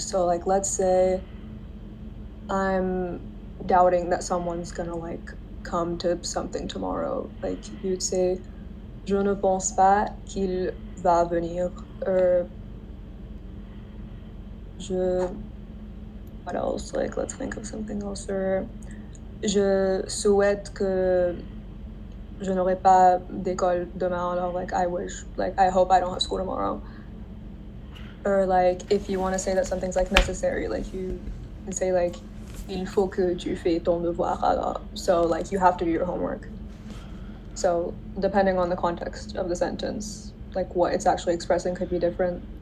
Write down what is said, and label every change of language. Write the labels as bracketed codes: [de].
[en] So, like, let's say I'm doubting that someone's gonna, like, come to something tomorrow. Like, you'd say, [fr] je ne pense pas qu'il va venir, [en] or what else? Like, let's think of something else. [fr] Or je souhaite que je n'aurai pas d'école demain. [en] Or, like, I hope I don't have school tomorrow. Or, like, if you want to say that something's, like, necessary, like, you can say, like, [fr] il faut que tu fais ton devoir. Alors. [en] So, like, you have to do your homework. So, depending on the context of the sentence, like, what it's actually expressing could be different.